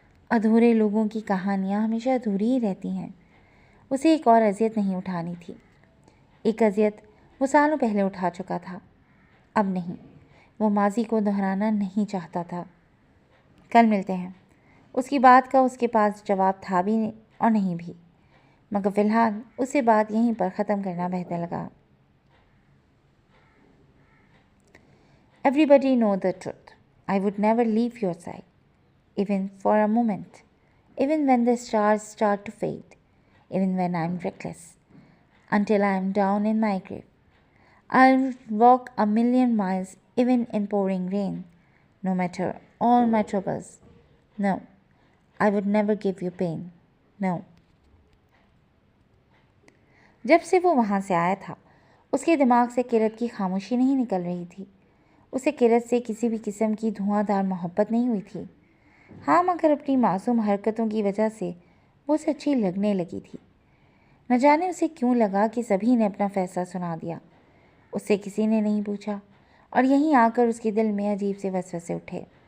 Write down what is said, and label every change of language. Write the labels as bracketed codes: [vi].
[ur] ادھورے لوگوں کی کہانیاں ہمیشہ ادھوری ہی رہتی ہیں۔ اسے ایک اور اذیت نہیں اٹھانی تھی۔ ایک اذیت وہ سالوں پہلے اٹھا چکا تھا، اب نہیں۔ وہ ماضی کو دہرانا نہیں چاہتا تھا۔ کل ملتے ہیں۔ اس کی بات کا اس کے پاس جواب تھا بھی اور نہیں بھی، مگر فی الحال اسے بات یہیں پر ختم کرنا بہتر لگا۔ [en] Everybody know the truth. I would never leave your side, even for a moment, even when the stars start to fade, even when I'm reckless, until I'm down in my grave. I'll walk 1,000,000 miles even in pouring rain, no matter all my troubles. No, I would never give you pain. No. [ur] جب سے وہ وہاں سے آیا تھا، اس کے دماغ سے کرت کی خاموشی نہیں نکل رہی تھی۔ اسے کرت سے کسی بھی قسم کی دھواں دار محبت نہیں ہوئی تھی۔ ہاں، مگر اپنی معصوم حرکتوں کی وجہ سے وہ اسے اچھی لگنے لگی تھی۔ نہ جانے اسے کیوں لگا کہ سبھی نے اپنا فیصلہ سنا دیا، اس سے کسی نے نہیں پوچھا، اور یہیں آ کر اس کے دل میں عجیب سے وسوسے اٹھے۔